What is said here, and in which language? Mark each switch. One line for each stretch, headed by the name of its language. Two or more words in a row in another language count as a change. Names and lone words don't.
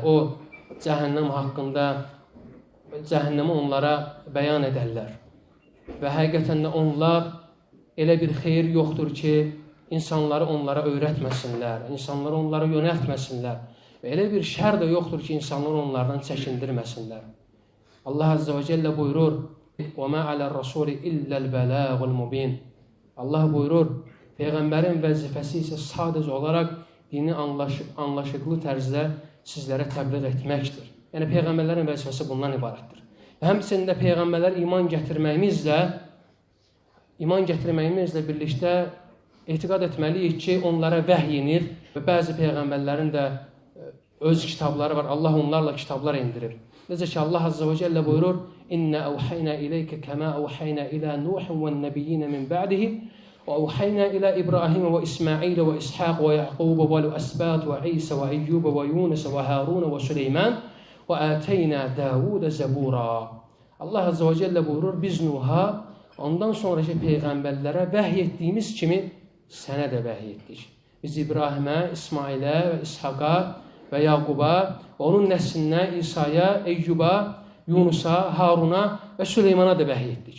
Azerbaijani: O, cəhənnəm haqqında, cəhənnəmi onlara bəyan edərlər. Və həqiqətən də onlar elə bir xeyir yoxdur ki, insanları onlara öyrətməsinlər, insanları onlara yönəltməsinlər. Və elə bir şər də yoxdur ki, insanları onlardan çəkindirməsinlər. Allah
Arabic: عز وجل
Azerbaijani: buyurur,
Arabic: وَمَا عَلَى الرَّسُولِ إِلَّا الْبَلَاغُ الْمُبِينَ
Azerbaijani: Allah buyurur, Peyğəmbərin vəzifəsi isə sadəcə olaraq dini anlaşıqlı tərzdə sizlərə təbliğ etməkdir. Yəni, Peyğəmbərlərin vəzifəsi bundan ibarətdir. Həmçində Peyğəmbərlər iman gətirməyimizlə birlikdə etiqad etməliyik ki, onlara vəhy inir və bəzi Peyğəmbərlərin də öz kitabları var. Allah onlarla kitablar indirir. Necə ki,
Arabic: Allah عز وجل buyurur, إنا أوحينا إليك كما أوحينا إلى نوح والنبيين من بعده وأوحينا إلى إبراهيم وإسماعيل وإسحاق ويعقوب والأسباط وعيسى وأيوب ويونس وهارون وسليمان وآتينا داود زبورا Allah عز وجل
Azerbaijani: buyurur, biz Nuh'a, ondan sonraki Peyğəmbərlərə vəhy etdiyimiz kimi sənə də vəhy etdik. Biz İbrahimə, İsmailə və İshaqa və Yaquba, onun nəslinə, İsa'ya, Eyyuba, Yunusa, Haruna və Süleymana da vəhy etdik.